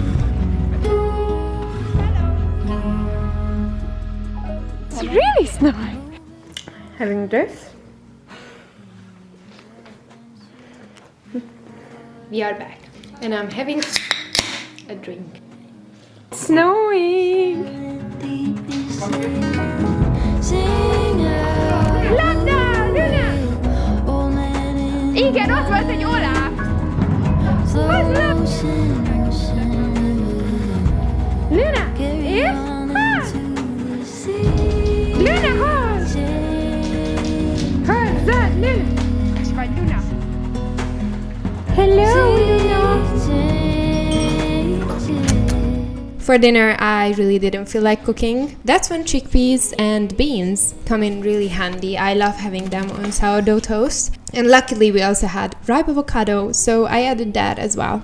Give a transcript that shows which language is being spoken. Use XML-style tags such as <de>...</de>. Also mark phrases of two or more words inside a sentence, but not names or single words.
<en>It's really snowing. Having this. We are back. And I'm having a drink. It's snowing!</en> <hu>Landa! Luna! Igen, ott volt egy Olaf! Hozd! Luna! És? Hozd! Luna, hozd! Hozzad, Luna! És vagy Luna? Hello, Luna!</hu> <en>For dinner, I really didn't feel like cooking. That's when chickpeas and beans come in really handy. I love having them on sourdough toast. And luckily we also had ripe avocado, so I added that as well.</en>